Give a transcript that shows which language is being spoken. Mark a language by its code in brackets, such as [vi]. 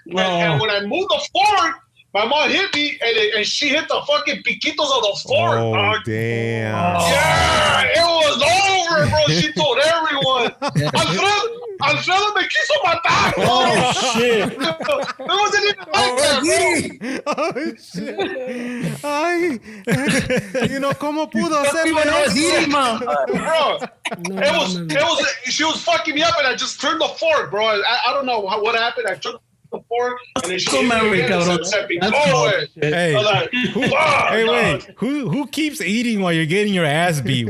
[en] And when I moved the fork, my mom hit me, and she hit the fucking piquitos of the fork. Oh, dog. damn. Yeah, it was over, bro. She told everyone. [es] Alfredo me quiso matar. [en] Oh shit. It wasn't even like that, bro. Oh, shit. [es] Ay, [en] you know, [es] ¿cómo pudo hacerlo eso? [en] She was fucking me up, and I just turned the fork, bro. I don't know what happened. I turned the fork, and then she So married, cabrón. Hey, wait. Who keeps eating while you're getting your ass beat?